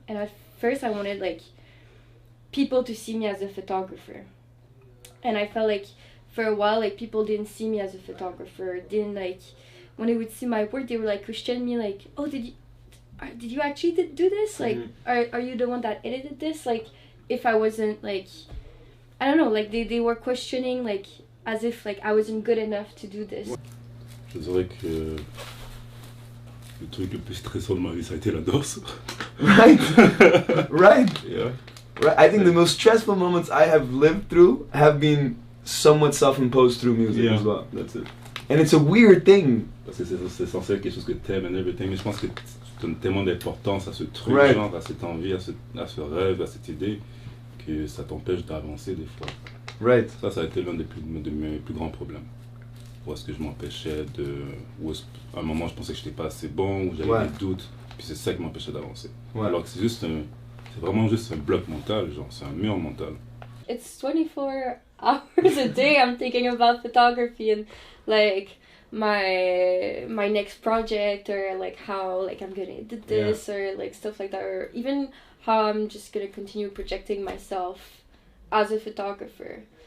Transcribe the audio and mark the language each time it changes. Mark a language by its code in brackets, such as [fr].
[en] And at first I wanted like people to see me as a photographer, and I felt like for a while like people didn't see me as a photographer, didn't like when they would see my work they were like questioning me like, oh, did you actually do this, like are you the one that edited this, like if I wasn't like, I don't know, like they were questioning like as if like I wasn't good enough to do this. [fr] Je dirais que le truc le plus stressant de ma vie, ça a été la danse. [en] Right? Right? Yeah. Right. I think the most stressful moments I have lived through have been somewhat self-imposed through music as well. That's it. And it's a weird thing. [fr] Parce que c'est censé être quelque chose que t'aimes [en] and everything, [fr] mais je pense que tu donnes tellement d'importance à ce truc, [en] Right. [fr] genre, à cette envie, à ce rêve, à cette idée, que ça t'empêche d'avancer des fois. [en] Right. [fr] Ça a été l'un de mes plus grands problèmes. Où est-ce que je m'empêchais à un moment je pensais que j'étais pas assez bon, où j'avais des doutes, puis c'est ça qui m'empêchait d'avancer. Alors que c'est vraiment juste un bloc mental, genre c'est un mur mental. [en] It's 24 hours a day I'm thinking about photography and like my next project, or like how like I'm gonna edit this, or like stuff like that, or even how I'm just gonna continue projecting myself as a photographer.